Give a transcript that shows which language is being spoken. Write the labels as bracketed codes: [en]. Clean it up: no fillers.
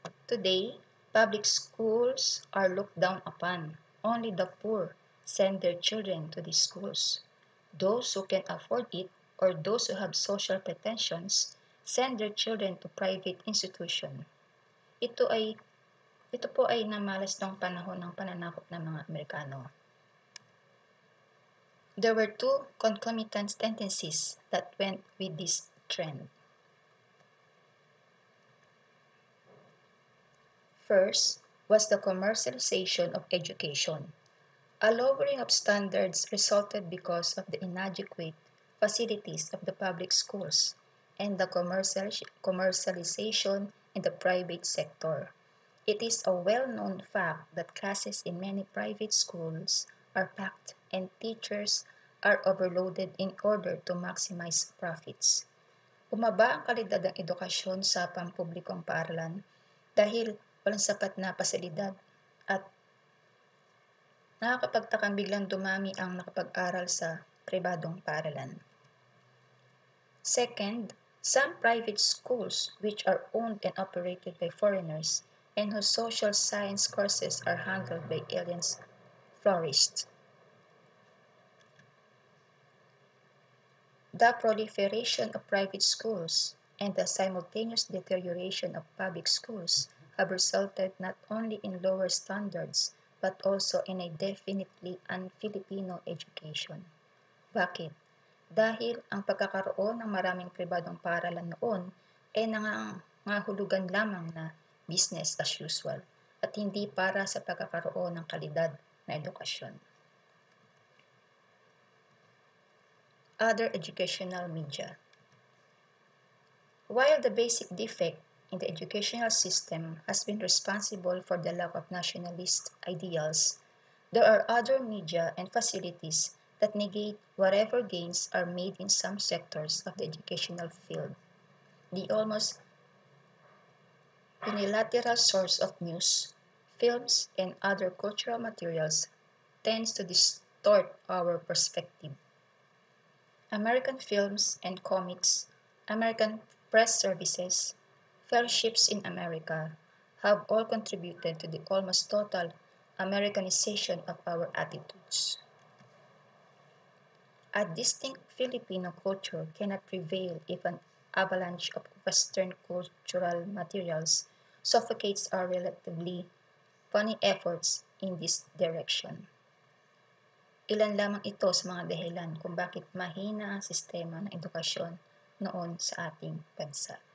[en] Today, public schools are looked down upon. Only the poor send their children to these schools. Those who can afford it or those who have social pretensions send their children to private institution. [tl] Ito po ay namalas ng panahon ng pananakop ng mga Amerikano. [en] There were two concomitant tendencies that went with this trend. First was the commercialization of education. A lowering of standards resulted because of the inadequate facilities of the public schools and the commercialization in the private sector. It is a well-known fact that classes in many private schools are packed and teachers are overloaded in order to maximize profits. [tl] Bumaba ang kalidad ng edukasyon sa pampublikong paaralan dahil walang sapat na pasilidad at nakakapagtakang biglang dumami ang nakapag-aral sa pribadong paaralan. [en] Second, some private schools which are owned and operated by foreigners and whose social science courses are handled by aliens flourished. The proliferation of private schools and the simultaneous deterioration of public schools have resulted not only in lower standards but also in a definitely un-Filipino education. [tl] Bakit? Dahil ang pagkakaroon ng maraming pribadong paaralan noon ay nangangahulugan lamang na [en] business as usual [tl] at hindi para sa pagkakaroon ng kalidad na edukasyon. [en] Other educational media. While the basic defect in the educational system has been responsible for the lack of nationalist ideals, there are other media and facilities that negate whatever gains are made in some sectors of the educational field. The almost unilateral source of news, films, and other cultural materials tends to distort our perspective. American films and comics, American press services, fellowships in America have all contributed to the almost total Americanization of our attitudes. A distinct Filipino culture cannot prevail if an avalanche of Western cultural materials suffocates our relatively funny efforts in this direction. [tl] Ilan lamang ito sa mga dahilan kung bakit mahina ang sistema ng edukasyon noon sa ating bansa.